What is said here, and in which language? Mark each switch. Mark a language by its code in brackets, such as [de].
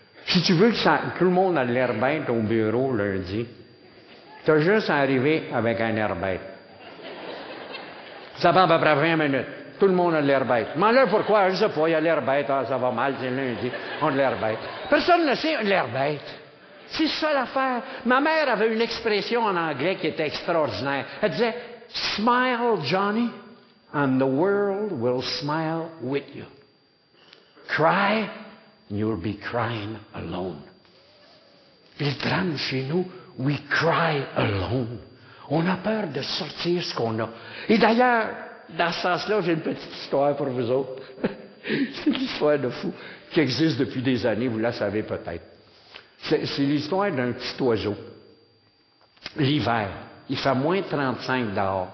[fr] Si tu veux que tout le monde a l'air bête au bureau lundi, tu as juste à arriver avec un air bête. Ça prend à peu près 20 minutes. Tout le monde a l'air bête. Mais là, pourquoi? Je ne sais pas, il a l'air bête, ça va mal, c'est lundi, on a l'air bête. Personne ne sait, l'air bête. C'est ça l'affaire. Ma mère avait une expression en anglais qui était extraordinaire. Elle disait, [en] smile, Johnny, and the world will smile with you. Cry, and you'll be crying alone. [fr] Puis le drame chez nous, [en] we cry alone. [fr] On a peur de sortir ce qu'on a. Et d'ailleurs, dans ce sens-là, j'ai une petite histoire pour vous autres. C'est l'histoire de fou qui existe depuis des années, vous la savez peut-être. C'est l'histoire d'un petit oiseau. L'hiver, il fait moins 35 dehors.